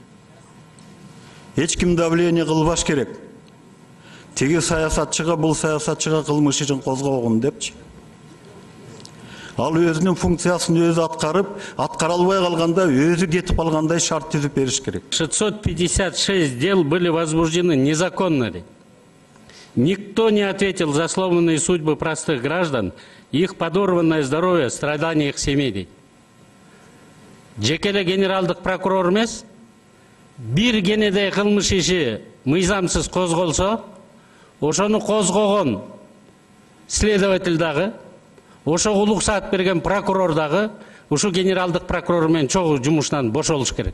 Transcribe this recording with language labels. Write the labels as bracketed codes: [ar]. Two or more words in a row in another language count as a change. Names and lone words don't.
[ky] Эч ким давление кылбаш керек. Теги саясатчыга бул саясатчыга кылмыш ишин козгогун депчи. Ал өзүнүн функциясын өзү аткарып, аткара албай калганда өзү кетип калгандай шарт түзүп бериш керек. [ru] 656 дел были возбуждены незаконно ли? Никто не ответил за сломанные судьбы простых граждан, их подорванное здоровье, страдания их семей. [ky] Жекеле генералдык прокурор эмес, бир кенедей кылмыш иши мыйзамсыз козголсо, ошону козгогон следователь дагы, ошо уруксат берген прокурор дагы ушу генералдык прокурор менен чогуу жумуштан бошолуш керек.